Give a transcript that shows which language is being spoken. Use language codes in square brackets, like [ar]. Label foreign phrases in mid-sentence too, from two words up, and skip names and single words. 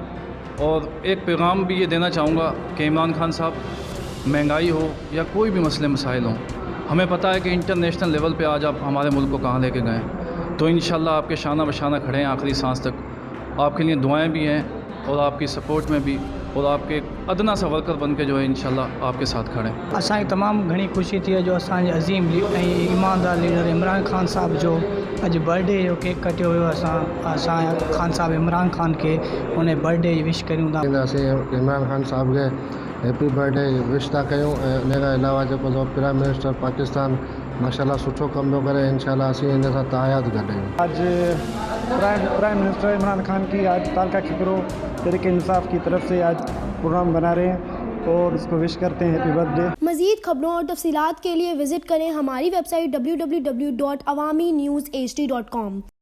[ur] اور ایک پیغام بھی یہ دینا چاہوں گا کہ عمران خان صاحب، مہنگائی ہو یا کوئی بھی مسلے مسائل ہوں، ہمیں پتا ہے کہ [en] international level [ur] پہ آج آپ ہمارے ملک کو کہاں لے کے گئے، تو ان شاء اللہ آپ کے شانہ بشانہ کھڑے ہیں آخری سانس تک. آپ کے لیے دعائیں بھی ہیں اور آپ کی سپورٹ میں بھی، اور آپ کے ادنیٰ سا ورکر بن کے جو ہے ان شاء اللہ آپ کے ساتھ کھڑے ہیں. [sd] असांखे तमामु घणी ख़ुशी थी जो असांजे अज़ीम ईमानदार लीडर इमरान खान साहब जो अॼु बर्थडे जो केक कटियो हुयो। असां खान साहब इमरान खान के उन बर्थडे जी विश करूं था। इमरान खान साहब के [en] happy birthday wish [sd] था कयूं। इन खां अलावा जेको [en] prime minister [sd] पाकिस्तान माशाल्लाह सुठो कम पियो करे, इंशाल्लाह असीं इन सां तायाद गॾायूं। [ur] آج [en] prime minister [ur] عمران خان کی آج تالکا کپرو تحریک انصاف کی طرف سے آج پروگرام بنا رہے ہیں اور اس کو وش کرتے ہیں [en] happy birthday. [ur] مزید خبروں اور تفصیلات کے لیے وزٹ کریں ہماری ویب سائٹ www.awamiNewsHD.com.